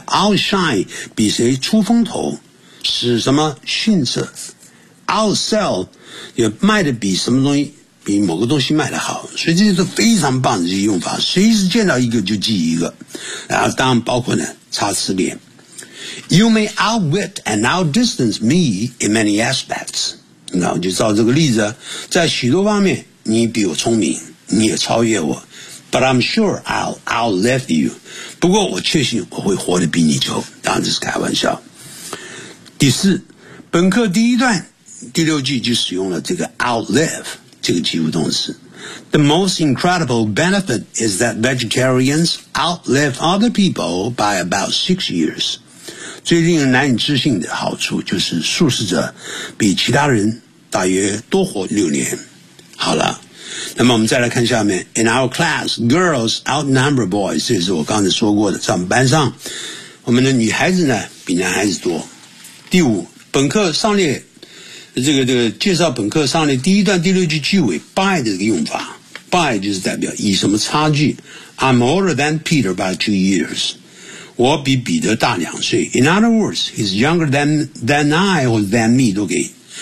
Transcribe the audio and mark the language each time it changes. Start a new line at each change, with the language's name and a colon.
Chinese: Outshine 比谁出风头。使什么逊色 ，outsell 也卖的比什么东西，比某个东西卖的好，所以这些是非常棒的这些用法，随时见到一个就记一个。然后当然包括呢，擦词典。
English: You may outwit and outdistance me in many aspects。
Chinese: 那我就照这个例子，在许多方面你比我聪明，你也超越我。
English: But I'm sure I'll outlive you。
Chinese: 不过我确信我会活得比你久。当然这是开玩笑。第四，本课第一段第六句就使用了这个 outlive 这个及物动词。
English: The most incredible benefit is that vegetarians outlive other people by about 6 years.
Chinese: 最令人难以置信的好处就是素食者比其他人大约多活6年。好了，那么我们再来看下面。
English: In our class, girls outnumber boys.
Chinese: 这是我刚才说过的，在我们班上，我们的女孩子呢比男孩子多。第五，本课上列这个介绍本课上列第一段第六句句尾 by 的这个用法 ，by 就是代表以什么差距。
English: I'm older than Peter by 2 years，
Chinese: 我比彼得大2岁。
English: In other words, he's younger than I or than me
Chinese: 都可以。